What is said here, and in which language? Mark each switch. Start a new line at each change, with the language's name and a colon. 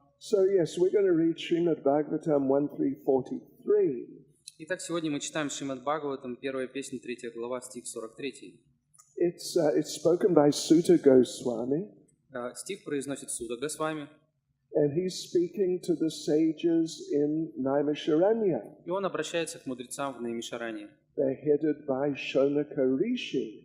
English: So yes, we're going to read Shrimad Bhagavatam 1.3.43.
Russian: Итак, сегодня мы читаем Шримад Бхагаватам, первая песня, 3 глава, стих 43.
English: It's spoken by Sutta Goswami.
Russian: Стих произносит Суда Госвами.
English: And he's speaking to the sages in Naimisharanya.
Russian: И он обращается к мудрецам в Наймишаране,
English: They're headed by Shonaka Rishi.